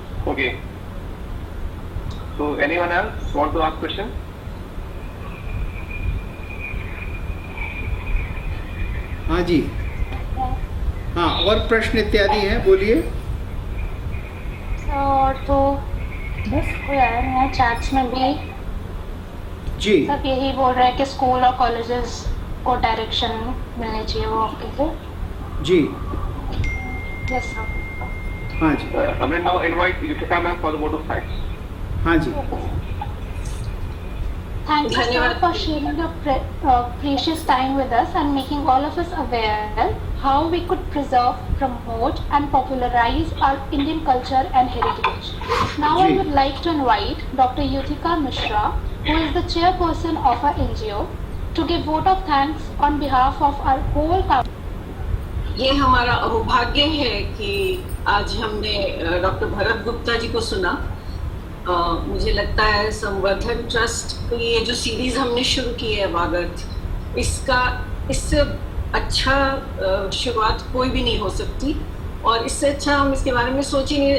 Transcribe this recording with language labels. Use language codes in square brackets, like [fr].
[en] Okay, so anyone else want to ask question? [hi] हाँ जी, हाँ, और प्रश्न इत्यादि हैं, बोलिए। और तो बस कोई आया नहीं है चैट्स में भी। जी, सब यही बोल रहे हैं कि स्कूल और कॉलेजेस को डायरेक्शन मिलनी चाहिए वो आपके से। जी, [en] Yes sir. [hi] हाँ जी, [en] I will now invite Yutika ma'am for the vote of thanks. [hi] हाँ जी। [en] Thank you sir for sharing your precious time with us and making all of us aware how we could preserve, promote and popularize our Indian culture and heritage. Now I [hi] Ji. [en] would like to invite Dr. Yutika Mishra, who is the chairperson of our NGO, to give vote of thanks on behalf of our whole country. [hi] ये हमारा अहोभाग्य है कि आज हमने doctor Bharat Gupta ji को सुना। मुझे लगता है संवर्धन ट्रस्ट की ये जो सीरीज हमने शुरू की है वागर्थ, इससे अच्छा शुरुआत कोई भी नहीं हो सकती और इससे अच्छा हम इसके बारे में सोच ही नहीं।